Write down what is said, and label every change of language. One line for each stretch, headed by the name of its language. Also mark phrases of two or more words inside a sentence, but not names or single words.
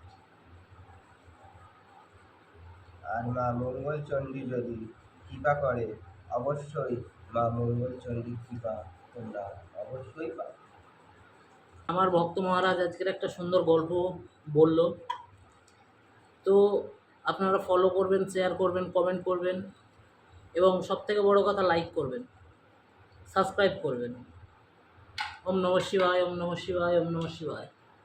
Bangla: আর মা মঙ্গলচণ্ডী যদি কৃপা করে, অবশ্যই মা মঙ্গলচণ্ডীর কৃপা তোমরা অবশ্যই পাবে। আমার ভক্ত মহারাজ আজকের একটা সুন্দর গল্প বলল। তো আপনারা ফলো করবেন, শেয়ার করবেন, কমেন্ট করবেন এবং সবথেকে বড় কথা লাইক করবেন, সাবস্ক্রাইব করবেন।
Sanskrit: ওম নমঃ শিবায়, ওম নমঃ শিবায়, ওম নমঃ শিবায়।